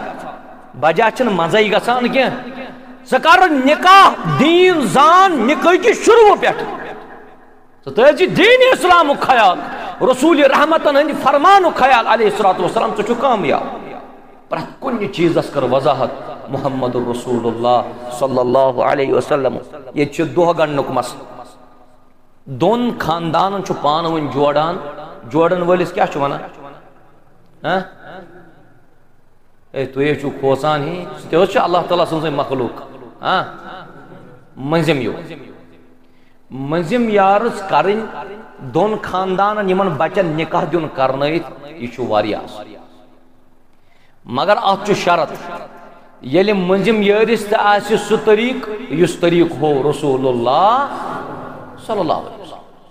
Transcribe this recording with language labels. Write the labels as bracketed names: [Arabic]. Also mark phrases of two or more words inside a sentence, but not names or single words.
[Kashmiri] بجا چھنہٕ منٛزٕے گژھان کینٛہہ ژٕ کر نکاح دیٖن زان نکاح کہِ شروع پٮ۪ٹھ ژٕ تھٲیزِ دیٖن اسلامُک خیال رسول رحمتن ہٕنٛدِ فرمانُک خیال [Arabic] علیہ الصلوۃ والسلام [Kashmiri] ژٕ چھُکھ کامیاب پرٛٮ۪تھ کُنہِ چیٖزس کر وضاحت [Arabic] محمد رسول اللہ صلی اللہ علیہ وسلم [Kashmiri] یہ چھُ دۄہ گنڈنُک مسلہٕ دۄن خاندانن چھُ پانہٕ ؤنۍ جوڑان وٲلِس کیاہ چھُ ونان اے تُہۍ چھُو کھوژان ہی سُہ تہِ حظ چھُ اللہ تعالیٰ سٕنٛزٕے مخلوق مٔنٛزِم یارٕژ کرٕنۍ دۄن خاندانن یِمن بچن نکاح دیُن کرنٲیِتھ یہِ چھُ واریاہ اصل مگر اتھ چھُ شرط ییٚلہِ مٔنٛزِم یٲرِس تہِ آسہِ سُہ طریٖقہٕ یُس طریٖقہٕ ہوو [Arabic] رسول اللہ صلی اللہ علیہ وسلم